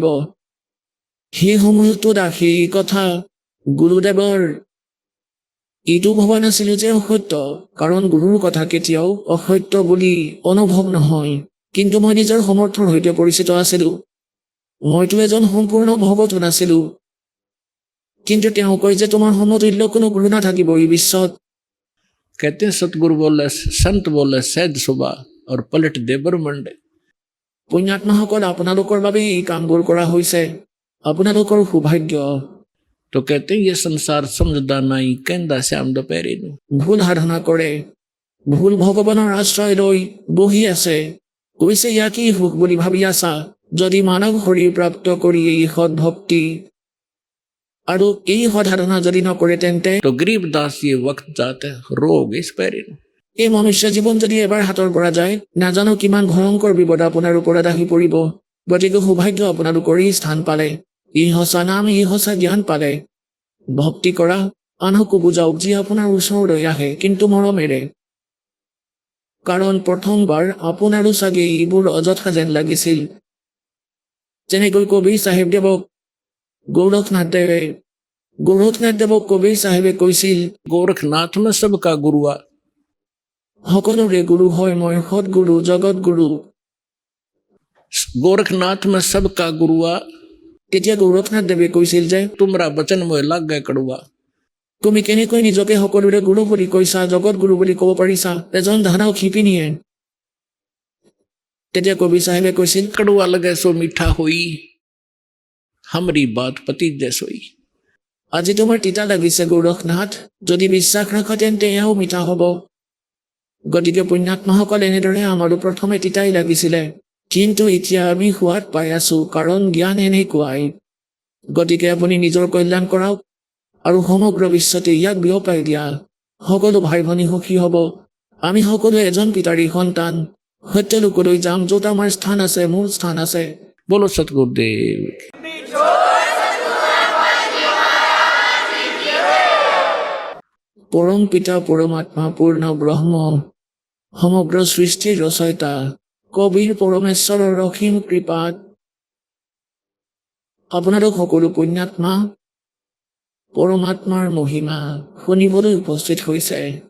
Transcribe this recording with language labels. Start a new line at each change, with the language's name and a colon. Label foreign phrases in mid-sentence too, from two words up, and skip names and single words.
Assamese: সেই সময়তো দাসে এই কথা গুৰুদেৱৰ এইটো ভবা নাছিলো যে অসত্য, কাৰণ গুৰুৰ কথা কেতিয়াও অসত্য বুলি অনুভৱ নহয়। কিন্তু মই নিজৰ সমৰ্থৰ সৈতে পৰিচিত আছিলো। মইতো এজন সম্পূৰ্ণ ভগত নাছিলো। কিন্তু তেওঁ কয় যে তোমাৰ সমতুল্য কোনো গুৰু নাথাকিব এই বিশ্বত।
Hindi: कहते हैं सतगुरु बोले संत बोले सहज सुबह और पलट दे ब्रह्मंड।
Assamese: পুণ্যাত্মাসকল আপোনালোকৰ বাবে এই কামবোৰ কৰা হৈছে, আপোনালোকৰ সৌভাগ্য।
Hindi: तो कहते हैं ये संसार
Punjabi: ਸਮਝਦਾ ਨਹੀਂ ਕਹਿੰਦਾ ਸ਼ਾਮ ਦੁਪਹਿਰੀ ਨੂੰ।
Assamese: ভুল সাধনা কৰে, ভুল ভগৱানৰ আশ্ৰয় লৈ বহি আছে, কৈছে ইয়াকেই সুখ বুলি ভাবি আছা। যদি মানৱ শৰীৰ প্ৰাপ্ত কৰি এই সৎ ভক্তি আৰু এই সৎ সাধনা যদি নকৰে তেন্তে
Hindi: तो गरीबदास ये वक्त जाते रोग इस पैरी नू।
Assamese: এই মনুষ্য জীৱন যদি এবাৰ হাতৰ পৰা যায়, নাজানো কিমান ভয়ংকৰ বিপদ আপোনাৰ ওপৰত আহি পৰিব। গতিকে সৌভাগ্য আপোনালোকৰ এই স্থান পালে, এই সঁচা নাম, এই সঁচা জ্ঞান পালে। ভক্তি কৰা, আনকো বুজাওক যি আপোনাৰ ওচৰলৈ আহে, কিন্তু মৰমেৰে। কাৰণ প্ৰথমবাৰ আপোনাৰো চাগে এইবোৰ অযথা যেন লাগিছিল। যেনেকৈ কবিৰ চাহেবদেৱক গোৰখনাথদেৱক কবিৰ চাহেবে কৈছিল,
Hindi: गोरखनाथ में सबका गुरुआ।
Assamese: সকলোৰে গুৰু হয় মই সৎগুৰু জগত গুৰু।
Hindi: गोरखनाथ में सबका गुरुआ,
Assamese: তেতিয়া গোৰখনাথদেৱে কৈছিল যে
Hindi: तुमरा बचन मोह लग गए कड़ुआ।
Assamese: তুমি কেনেকৈ নিজকে সকলোৰে গুৰু বুলি কৈছা, জগত গুৰু বুলি ক'ব পাৰিছা, এজন ধানাও শিপিনীয়ে। তেতিয়া কবি চাহেবে কৈছিল,
Hindi: कड़ुआ लगे सो मीठा हुई हमारी बात पति जैसोई।
Assamese: আজি তোমাৰ তিতা লাগিছে গোৰখনাথ, যদি বিশ্বাস ৰাখা তেন্তে এয়াও মিঠা হ'ব। গতিকে পুণ্যাত্মাসকল এনেদৰে আমাৰো প্ৰথমে তিতাই লাগিছিলে, কিন্তু এতিয়া আমি সোৱাদ পাই আছো, কাৰণ জ্ঞান এনেকুৱাই। গতিকে আপুনি নিজৰ কল্যাণ কৰাওক আৰু সমগ্ৰ বিশ্বতে ইয়াক বিয়পাই দিয়া। সকলো ভাই ভনী সুখী হ'ব। আমি সকলো এজন পিতাৰী সন্তান। সত্যলোকলৈ যাম, য'ত আমাৰ স্থান আছে, মোৰ স্থান আছে।
Hindi: बोलो सतगुरुदेव।
Assamese: পৰম পিতা পৰমাত্মা পূৰ্ণ ব্ৰহ্ম সমগ্ৰ সৃষ্টিৰ ৰচয়িতা কবিৰ পৰমেশ্বৰৰ অসীম কৃপাত আপোনালোক সকলো পুণ্যাত্মা পৰমাত্মাৰ মহিমা শুনিবলৈ উপস্থিত হৈছে।